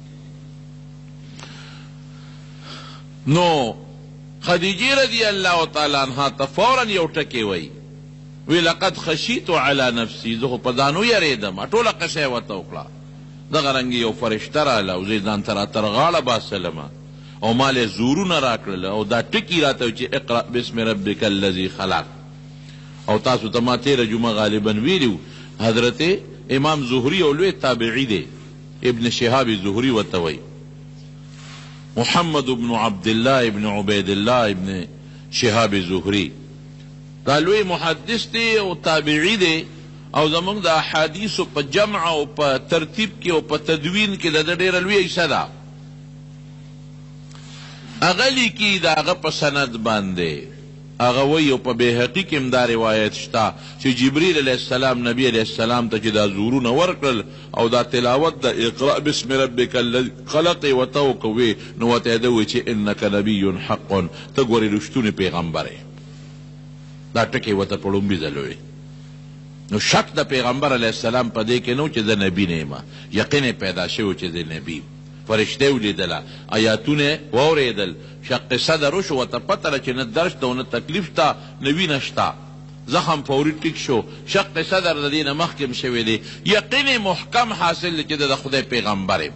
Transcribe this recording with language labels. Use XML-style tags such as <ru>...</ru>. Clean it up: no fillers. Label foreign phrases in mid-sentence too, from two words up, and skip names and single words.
<ps>نو خدیجې</ps> <ar>رضی الله تعالی عنها</ar> <ps>ته فورا یو ټکی وی</ps> <ar>لقد خشیت علی نفسی،</ar> <ps>زه خو په ځانو یریدم، ټوله قصه یې ورته وکړه. دغه رنګې یو فرشته راله او زه یې ځان ته راتر غاړه باسلمه او ما له زورونه راکړله او دا ټکي راته چې</ps> <ar>اقرأ بسم ربک الذي خلق.</ar> <ps>او تاسو ته ما تېره جمعه غالبا ویلي حضرت امام زهري او لوی تابعي دی، ابن شهاب زهري ورته وایي، محمد بن عبدالله ابن عبیدالله ابن شهاب زهري دا لوی محدث دی او تابعي دی او زمونږ د احادیثو په جمع او په ترتیب کې او په تدوین کې د ده ډېره لویه حصه ده. هغه لیکي د هغه په سند باندې، هغه وایي او په بیهقي کې هم دا روایت شته چې جبریل</ps> <ar>علیه السلام</ar> <ps>نبي علیه السلام ته چې دا زورونه ورکړل او دا تلاوت د</ps> <ar>اقرأ بسم ربک الذي خلق</ar> <ps>یې ورته وکوې، نو ورته یې ده وایي چې</ps> <ar>انک نبی حق،</ar> <ps>ته ګورې رښتونی پیغمبر یې. دا ټکی ورته په لومبي ځل وی. نو شک د پیغمبر</ps> <ar>علیه السلام</ar> <ps>په دې کې نو چې زه نبي نه یم، یقین یې پیدا شوی چې زه نبي یم. فرشته ولیدله، آیاتونه واورېدل،</ps> <ar>شق صدر</ar> <ps>وشو، ورته پته ده چې نه درد شته او نه تکلیف شته، نه وینه شته، زخم فوري ټیک شو،</ps> <ar>شق صدر</ar> <ps>د دې نه مخکې هم شوی دی، یقین محکم حاصل دی چې د خدای پیغمبر یم.</ps>